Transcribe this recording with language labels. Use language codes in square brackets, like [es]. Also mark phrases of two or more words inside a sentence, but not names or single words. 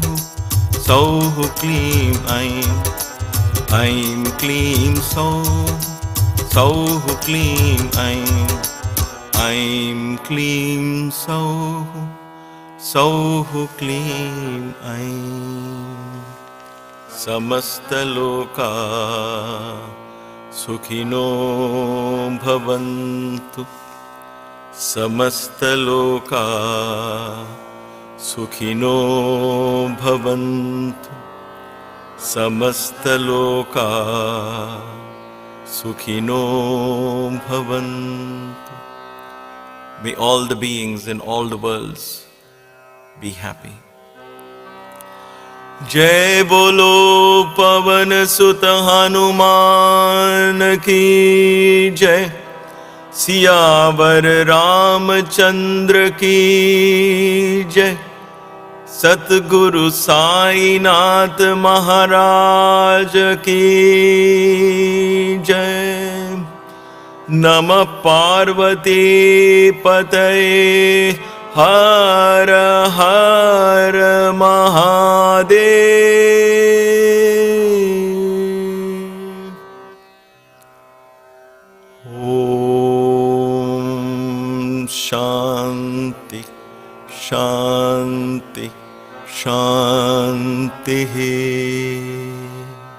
[sa] Sauh Klim Aim. Aim Klim Sauh. Sauh Klim Aim. Aim Klim Sauh. Sauh Klim Aim. Samastaloka Sukhino Bhavantu. Samastaloka Sukhino Bhavantu. Samastaloka Sukhino Bhavantu. [en] May all the beings in all the worlds be happy. [hi] जय बोलो पवन सुत हनुमान की जय. सियावर रामचंद्र की जय। सतगुरु साईनाथ महाराज की जय। [sa] नमः पार्वती पतये हर हर महादेव। शांति शांति शांति।